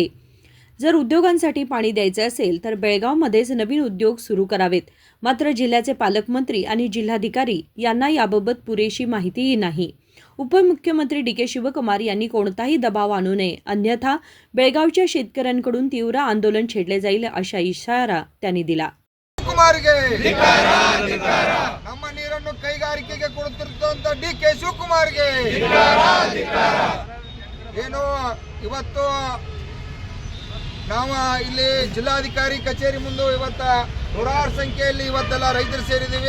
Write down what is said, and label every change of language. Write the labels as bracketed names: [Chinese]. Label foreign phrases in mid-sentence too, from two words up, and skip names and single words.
[Marathi] जर उद्योगांसाठी पाणी द्यायचे असेल तर बेळगावमध्येच नवीन उद्योग सुरू करावेत. मात्र जिल्ह्याचे पालकमंत्री आणि जिल्हाधिकारी यांना याबाबत पुरेशी माहितीही नाही. उपमुख्यमंत्री डी.के. शिवकुमार यांनी कोणताही दबाव आणू नये, अन्यथा बेळगावच्या शेतकऱ्यांकडून तीव्र आंदोलन छेडले जाईल, अशा इशारा त्यांनी दिला. [Kannada] ನಮ್ಮ ನೀರನ್ನು ಕೈಗಾರಿಕೆಗೆ ಕೊಡುತ್ತಿರುವಂತ ಡಿ.ಕೆ. ಶಿವಕುಮಾರ್ಗೆ ಏನು ಇವತ್ತು ನಾವು ಇಲ್ಲಿ ಜಿಲ್ಲಾಧಿಕಾರಿ ಕಚೇರಿ ಮುಂದೆ ಇವತ್ತ ನೂರಾರು ಸಂಖ್ಯೆಯಲ್ಲಿ ಇವತ್ತೆಲ್ಲ ರೈತರು ಸೇರಿದ್ದೀವಿ.